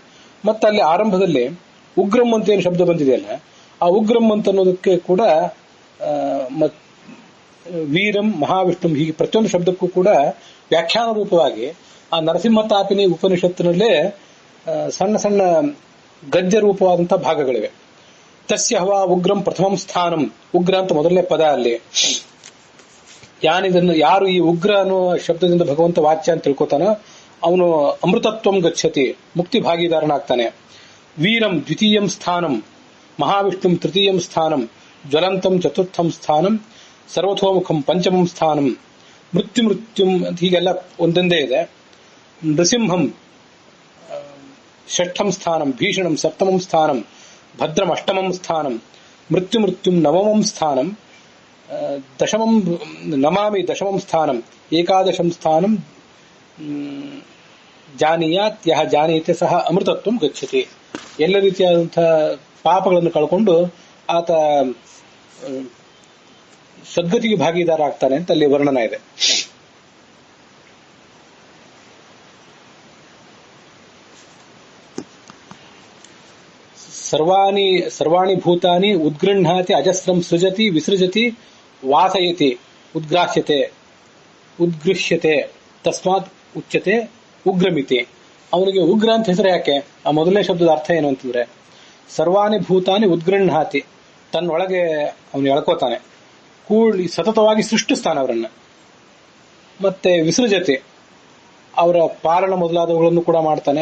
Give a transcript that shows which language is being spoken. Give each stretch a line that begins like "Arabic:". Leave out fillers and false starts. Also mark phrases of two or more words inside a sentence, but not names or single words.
Kannada: ಮತ್ತೆ ಅಲ್ಲಿ ಆರಂಭದಲ್ಲಿ ಉಗ್ರಂ ಅಂತ ಏನು ಶಬ್ದ ಬಂದಿದೆಯಲ್ಲ, ಆ ಉಗ್ರಂ ಅಂತ ಅನ್ನೋದಕ್ಕೆ ಕೂಡ ವೀರಂ ಮಹಾವಿಷ್ಣು ಹೀಗೆ ಪ್ರತಿಯೊಂದು ಶಬ್ದಕ್ಕೂ ಕೂಡ ವ್ಯಾಖ್ಯಾನ ರೂಪವಾಗಿ ಆ ನರಸಿಂಹ ತಾಪಿನಿ ಉಪನಿಷತ್ತಿನಲ್ಲೇ ಸಣ್ಣ ಸಣ್ಣ ಗದ್ಯ ರೂಪವಾದಂತಹ ಭಾಗಗಳಿವೆ.
Sanskrit: ತಸ್ಯ ಹವಾ ಉಗ್ರಂ ಪ್ರಥಮಂ ಸ್ಥಾನಂ,
Kannada: ಉಗ್ರ ಅಂತ ಮೊದಲನೇ ಪದ ಅಲ್ಲಿ. ಯಾರು ಈ ಉಗ್ರ ಅನ್ನೋ ಶಬ್ದದಿಂದ ಭಗವಂತ ವಾಚ್ಯ ಅಂತ ತಿಳ್ಕೊತಾನೋ ಅವನು
Sanskrit: ಅಮೃತತ್ವಂ ಗಚ್ಚತಿ,
Kannada: ಮುಕ್ತಿ ಭಾಗಿದಾರನಾಗ್ತಾನೆ.
Sanskrit: ವೀರಂ ದ್ವಿತೀಯಂ ಸ್ಥಾನಂ, ಮಹಾವಿಷ್ಣುಂ ತೃತೀಯಂ ಸ್ಥಾನಂ, ಜ್ವಲಂತಂ ಚತುರ್ಥಂ ಸ್ಥಾನಂ, ಸರ್ವಥೋಮುಖಂ ಪಂಚಮಂ ಸ್ಥಾನಂ,
Kannada: ಮೃತ್ಯುಂ ಅಂತ ಹೀಗೆಲ್ಲ ಒಂದೊಂದೇ ಇದೆ.
Sanskrit: ನೃಸಿಂಹಂ ಷಷ್ಠಂ ಸ್ಥಾನಂ, ಭೀಷಣಂ ಸಪ್ತಮಂ ಸ್ಥಾನಂ, ಭದ್ರಂ ಅಷ್ಟಮಂ ಸ್ಥಾನಂ, ಮೃತ್ಯುಂ ನವಮಂ ಸ್ಥಾನಂ, ದಶಮಂ ನಮಾಮಿ ದಶಮಂ ಸ್ಥಾನಂ, ಏಕಾದಶಂ ಸ್ಥಾನಂ ಜಾನೀಯಾತ್ ಯಹ ಜಾನೀತೆ ಸಹ ಅಮೃತತ್ವಂ ಗಚ್ಚತಿ.
Kannada: ಎಲ್ಲ ರೀತಿಯಾದಂತಹ ಪಾಪಗಳನ್ನು ಕಳ್ಕೊಂಡು ಆತ ಸದ್ಗತಿಗೆ ಭಾಗಿದಾರ ಆಗ್ತಾನೆ ಅಂತ ಅಲ್ಲಿ ವರ್ಣನ ಇದೆ.
Sanskrit: ಸರ್ವಾಣಿ ಭೂತಾನಿ ಉದ್ಗೃಹಾತಿ ಅಜಸ್ರಂ ಸೃಜತಿ ವಿಸೃಜತಿ ವಾಸಯತಿ ಉದ್ಗ್ರಾಹ್ಯತೆ ಉದ್ಗೃಹ್ಯತೆ ತಸ್ಮಾತ್ ಉಚ್ಯತೆ ಉಗ್ರಮಿತಿ.
Kannada: ಅವನಿಗೆ ಉಗ್ರ ಅಂತ ಹೆಸರು ಯಾಕೆ? ಆ ಮೊದಲನೇ ಶಬ್ದದ ಅರ್ಥ ಏನು ಅಂತಂದ್ರೆ,
Sanskrit: ಸರ್ವಾಣಿ ಭೂತಾನಿ ಉದ್ಗೃಹಾತಿ,
Kannada: ತನ್ನೊಳಗೆ ಅವನು ಎಳ್ಕೋತಾನೆ, ಕೂಡಿ ಸತತವಾಗಿ ಸೃಷ್ಟಿಸ್ತಾನೆ ಅವರನ್ನ. ಮತ್ತೆ ವಿಸೃಜತೆ, ಅವರ ಪಾಲನ ಮೊದಲಾದವುಗಳನ್ನು ಕೂಡ ಮಾಡ್ತಾನೆ.